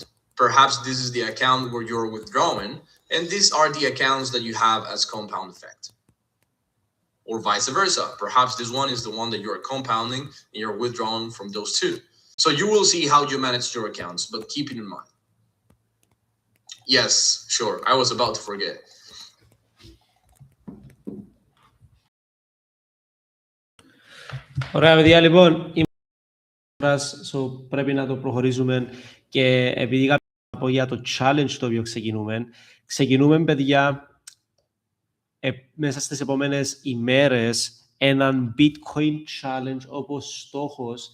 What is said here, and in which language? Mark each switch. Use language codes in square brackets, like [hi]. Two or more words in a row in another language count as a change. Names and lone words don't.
[en] Perhaps this is the account where you're withdrawing. And these are the accounts that you have as compound effect. Or vice versa. Perhaps this one is the one that you're compounding and you're withdrawing from those 2. So you will see how you manage your accounts, but keep it in mind. Yes, sure. I was about to forget. [el] Ωραία, παιδιά, λοιπόν, πρέπει να το προχωρήσουμε και επειδή είχα πω για το challenge το οποίο ξεκινούμε, παιδιά, μέσα στις επόμενες ημέρες έναν Bitcoin challenge όπως στόχος